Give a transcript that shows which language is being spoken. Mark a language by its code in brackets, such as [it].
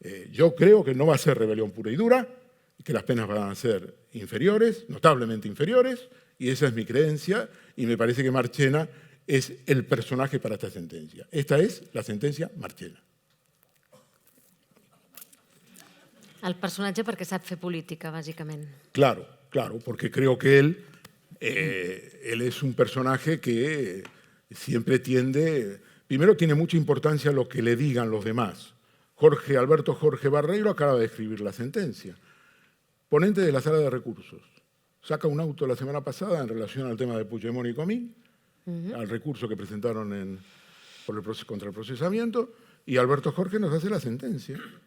[es] Yo creo que no va a ser rebelión pura y dura, que las penas van a ser inferiores, notablemente inferiores, y esa es mi creencia, y me parece que Marchena es el personaje para esta sentencia. Esta es la sentencia Marchena. [ca] El personatge perquè sap fer política, bàsicament. [es] Claro, porque creo que él es un personaje que siempre tiende... Primero, tiene mucha importancia lo que le digan los demás. Alberto Jorge Barreiro acaba de escribir la sentencia. Ponente de la Sala de Recursos. Saca un auto la semana pasada en relación al tema de Puigdemont y Comín, al recurso que presentaron contra el procesamiento, y Alberto Jorge nos hace la sentencia.